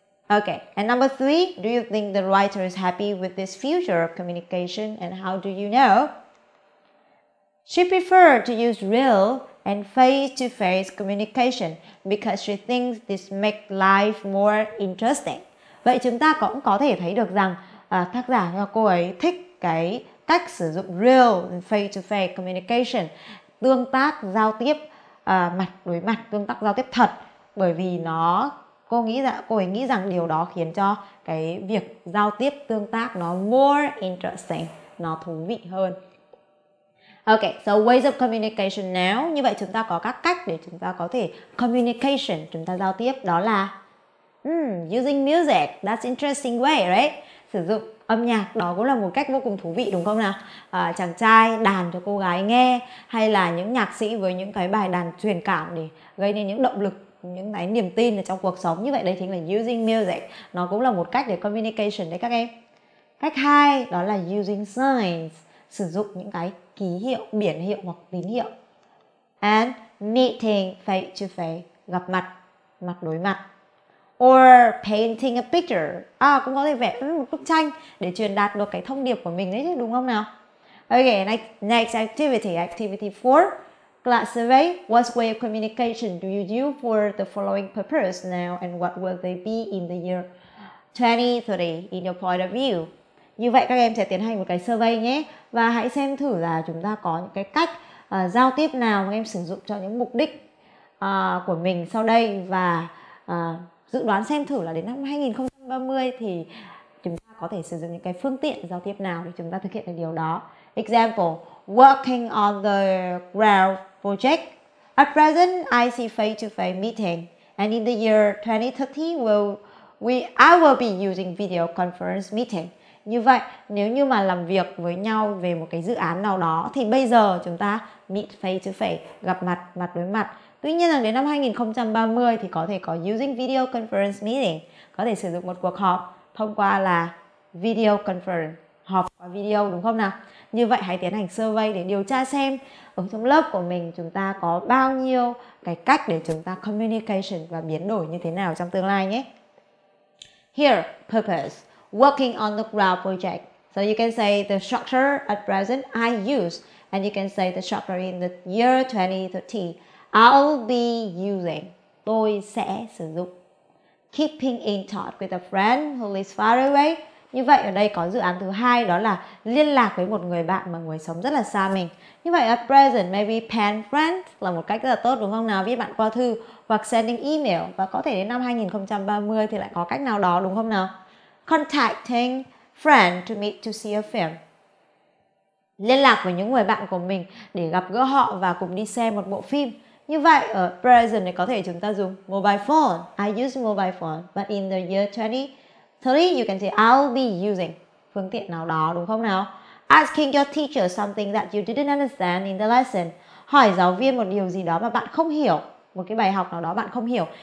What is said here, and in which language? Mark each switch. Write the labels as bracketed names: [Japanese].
[English] Okay, and number 3, do you think the writer is happy with this future of communication, and how do you know? She preferred to use real and face-to-face communication because she thinks this makes life more interesting. [Vietnamese] Vậy chúng ta cũng có thể thấy được rằng tác giả và cô ấy thích cái cách sử dụng [English] real and face-to-face communication, [Vietnamese] tương tác giao tiếp mặt đối mặt, tương tác giao tiếp thật, bởi vì cô ấy nghĩ rằng điều đó khiến cho cái việc giao tiếp tương tác nó [English] more interesting, [Vietnamese] nó thú vị hơn. [English] Okay, so ways of communication now. [Vietnamese] Như vậy chúng ta có các cách để chúng ta có thể communication, chúng ta giao tiếp, đó là [English] using music. That's interesting way, right? [Vietnamese] Sử dụng âm nhạc, đó cũng là một cách vô cùng thú vị, đúng không nào? Chàng trai đàn cho cô gái nghe, hay là những nhạc sĩ với những cái bài đàn truyền cảm để gây nên những động lực, những cái niềm tin ở trong cuộc sống. Như vậy đấy chính là [English] using music. [Vietnamese] Nó cũng là một cách để communication đấy các em. Cách 2 đó là [English] using signs, [Vietnamese] sử dụng những cái ký hiệu, biển hiệu hoặc tín hiệu. [English] And meeting face to face, [Vietnamese] gặp mặt, mặt đối mặt. [English] Or painting a picture, [Vietnamese] cũng có thể vẽ một bức tranh để truyền đạt được cái thông điệp của mình đấy chứ, đúng không nào? [English] Okay, next activity, activity 4. Class survey. What way of communication do you use for the following purpose now, and what will they be in the year 2030 in your point of view? [Vietnamese] Như vậy các em sẽ tiến hành một cái survey nhé. Và hãy xem thử là chúng ta có những cái cách giao tiếp nào mà em sử dụng cho những mục đích của mình sau đây. Và dự đoán xem thử là đến năm 2030 thì chúng ta có thể sử dụng những cái phương tiện giao tiếp nào để chúng ta thực hiện được điều đó. [English] Example, working on the ground project. At present, I see face-to-face meeting, and in the year 2030, I will be using video conference meeting. [Vietnamese] Như vậy, nếu như mà làm việc với nhau về một cái dự án nào đó thì bây giờ chúng ta [English] meet face-to-face, [Vietnamese] gặp mặt, mặt đối mặt. Tuy nhiên là đến năm 2030 thì có thể có [English] using video conference meeting, [Vietnamese] có thể sử dụng một cuộc họp thông qua là video conference, họp qua video, đúng không nào? Như vậy hãy tiến hành survey để điều tra xem ở trong lớp của mình chúng ta có bao nhiêu cái cách để chúng ta communication và biến đổi như thế nào trong tương lai nhé. [English] Here, purpose, working on the ground project. So you can say the structure at present I use, and you can say the structure in the year 2030. I'll be using. [Vietnamese] Tôi sẽ sử dụng. [English] Keeping in touch with a friend who lives far away. [Vietnamese] Như vậy ở đây có dự án thứ hai, đó là liên lạc với một người bạn mà người sống rất là xa mình. Như vậy [English] at present [Vietnamese] maybe pen friend là một cách rất là tốt, đúng không nào? Viết bạn qua thư hoặc [English] sending email, [Vietnamese] và có thể đến năm 2030 thì lại có cách nào đó, đúng không nào? [English] Contacting friend to meet to see a film. [Vietnamese] Liên lạc với những người bạn của mình để gặp gỡ họ và cùng đi xem một bộ phim. Như vậy ở present này có thể chúng ta dùng mobile phone. [English] I use mobile phone. But in the year 2030 you can say I'll be using [Vietnamese] phương tiện nào đó, đúng không nào? [English] Asking your teacher something that you didn't understand in the lesson. [Vietnamese] Hỏi giáo viên một điều gì đó mà bạn không hiểu, một cái bài học nào đó bạn không hiểu.